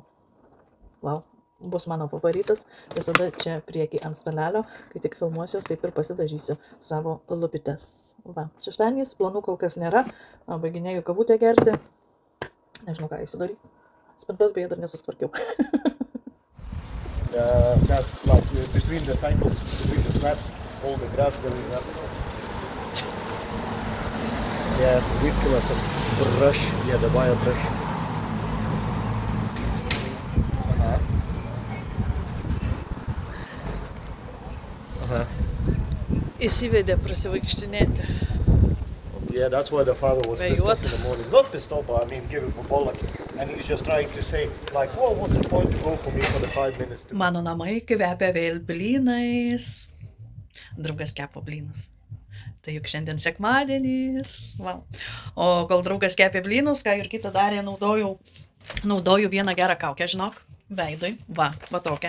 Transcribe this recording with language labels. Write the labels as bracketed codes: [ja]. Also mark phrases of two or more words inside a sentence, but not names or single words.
[lt] Bus mano favoritas, visada čia priekį ant stalelio, kai tik filmuosios, taip ir pasidažysiu savo lupytes. Va, šeštadieniais planų kol kas nėra, baiginėjau kavutę gerti, nežinau ką įsidaryti. Spintas beje dar nesustvarkiau. [en] That's like between the tangles, between the straps, all the grass going up. Yeah, we've got some brush, yeah, the wire brush. [lt] Įsivedė prasivaikštinėti. [en] Yeah, that's why the father was pissed off in the morning. Not pissed off, but I mean, give him a bollock. And he's just trying to say, like, well, what's the point to go for me for the 5 minutes? [lt] Mano namai kvepia vėl blynais. Draugas kepa blynus. Tai juk šiandien sekmadienis. Wow. O kol draugas kepė blynus, ką ir kitą darė, naudoju vieną gerą kaukę, žinok, veidui. Va tokią.